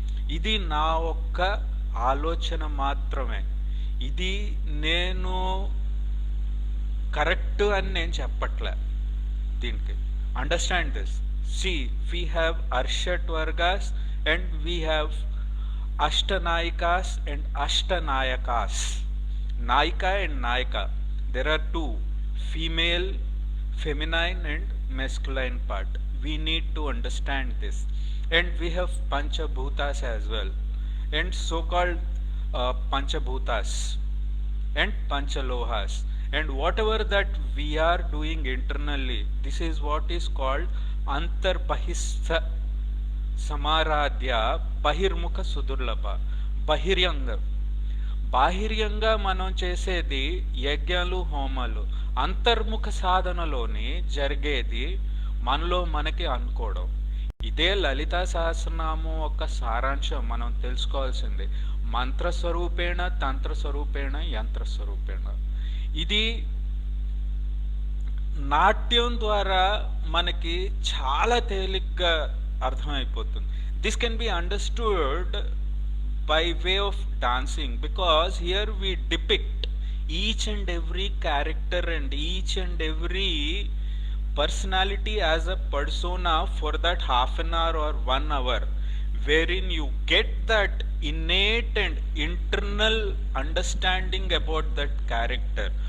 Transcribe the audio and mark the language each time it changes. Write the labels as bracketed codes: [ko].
[te] ఇది నా ఒక్క ఆలోచన మాత్రమే. ఇది నేను కరెక్ట్ అని నేను చెప్పట్లే దీనికి. [en] Understand this. See, we have Arshat Vargas and we have Ashtanayikas and Ashtanayakas. Nayika and Nayika. There are two, female, feminine and masculine part. we need to understand this. And we have Panchabhutas as well, and so-called Panchabhutas and Panchalohas. And whatever that we are doing internally, this is what is called Antarbahistha Samaradhya Bahirmukha Sudurlabha. [te] బహిర్యంగ బాహిర్యంగా మనం చేసేది యజ్ఞాలు హోమాలు, అంతర్ముఖ సాధనలోని జరిగేది మనలో మనకి అనుకోవడం. ఇదే లలితా సహస్రనామం ఒక సారాంశం మనం తెలుసుకోవాల్సింది. [sa] మంత్రస్వరూపేణ, తంత్రస్వరూపేణ, యంత్రస్వరూపేణ. [te] ఇది నాట్యం ద్వారా మనకి చాలా తేలిగ్గా అర్థమైపోతుంది. [en] This can be understood by way of dancing, because here we depict each and every character and each and every personality as a persona for that half an hour or 1 hour, wherein you get that innate and internal understanding about that character.